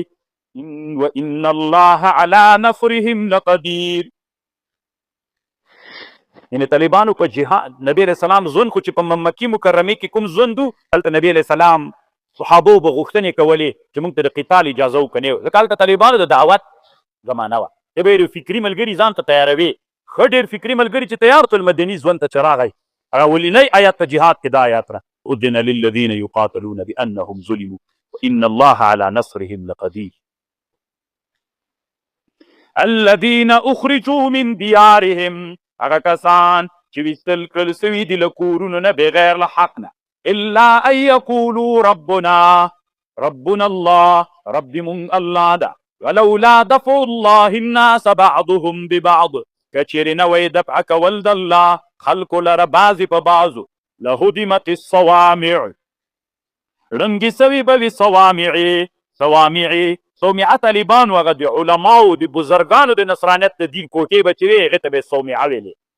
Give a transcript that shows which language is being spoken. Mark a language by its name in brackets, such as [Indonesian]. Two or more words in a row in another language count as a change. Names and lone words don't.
[Arabic] وان الله علی نصرهم لقدیر، [Pashto] یعنې طالبانو په جهاد نبی [Arabic] علیه السلام [Pashto] ژوند خو چې په مکې مکرمې کې کوم ژوند و، هلته نبی [Arabic] علیه السلام [Pashto] صحابو به غوښتنې کولې چې موږ ته د قتال اجازه وکنې، ځکه هلته طالبانو د دعوت زمانه وه، ته به یې فکري ملګري ځان ته تیاروي، ښه ډېر فکري ملګري چې تیار تل مدني ژوند ته چې راغی، هغه ولینی آیات په جهاد کې دا آیات را [Arabic] اذن للذین یقاتلون بانهم ظلموا وان الله علی نصرهم لقدیر. الذین اخرجوا من دیارهم، [Pashto] هغه کسان چې ویستل کړل سوي دي له کورونو نه بغیر له حق نه، [Arabic] الا ان یقولوا ربنا الله، [Pashto] رب دې مونږ الله ده، [Arabic] ولولا دفع الله الناس بعضهم ببعض، [Pashto] که چیرې نه وی دفع کول د الله خلکو لره بعضې په بعضو، [Arabic] لهدمت الصوامع [Pashto] ړنګې سوي به وي صوامع طالبان هغه د علماو د بزرګانو د نصرانیت د دین کوټې به چې وي هغې ته به یې صومعه ویلې.